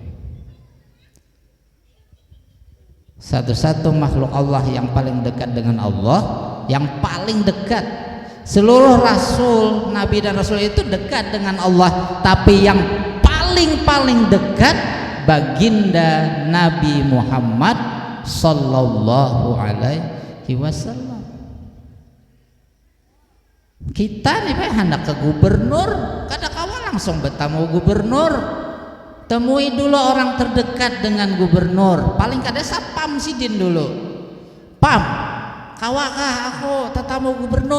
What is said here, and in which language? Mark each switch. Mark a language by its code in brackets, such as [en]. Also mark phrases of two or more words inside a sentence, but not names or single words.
[id] Satu-satu makhluk Allah yang paling dekat dengan Allah, yang paling dekat. Seluruh Rasul, Nabi dan Rasul itu dekat dengan Allah, tapi yang paling dekat baginda Nabi Muhammad [ar] sallallahu alaihi wasallam. [bjn] Kita nih Pak hendak ke gubernur, kada kawa langsung bertemu gubernur. Temui dulu orang terdekat dengan gubernur, paling kada sapam sidin dulu. Pam, kawakah aku tetamu gubernur?